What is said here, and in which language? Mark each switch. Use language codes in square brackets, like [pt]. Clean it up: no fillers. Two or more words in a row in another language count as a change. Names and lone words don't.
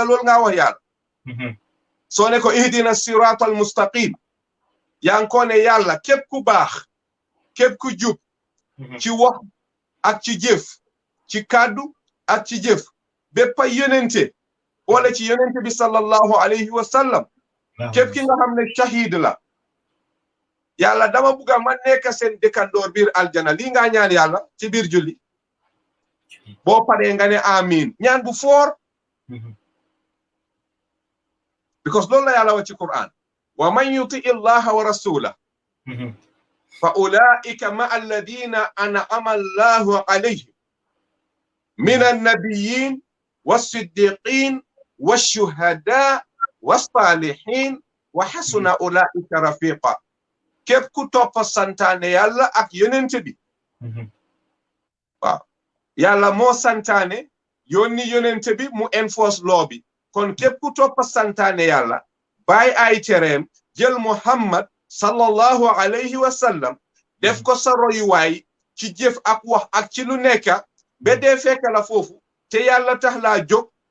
[wo] lool nga wax yalla so ne ko [ar] اهدنا الصراط المستقيم [wo] yaa ngi ko ne yàlla képp ku baax képp ku jub ci wax ak ci jëf ci kàddu ak ci jëf bépp yonente wala ci yonente bi [ar] صلى الله عليه وسلم [wo] képp ki nga xam ne shahid la yàlla dama bugga ma nekk seen dëkkandoor biir aljana lii nga ñaan yàlla ci biir julli boo paree nga ne amin ñaan bu foor because loolu la yàlla wax ci Quran [ar] ومن يطع الله ورسوله فأولئك مع الذين أنعم الله عليهم من النبيين والصديقين والشهداء والصالحين وحسن أولئك رفيقا [wo] képp ku topp santaane yàlla ak yonent bi waaw yàlla moo santaane yónni yonent bi mu [en] enforce law [wo] bi kon képp ku topp santaane yàlla bàyyi ay tereem jël Muhammad [ar] صلى الله عليه وسلم [wo] def ko sa royuwaay ci jëf ak wax ak ci lu nekk ba dee fekk la foofu te yàlla tax laa jóg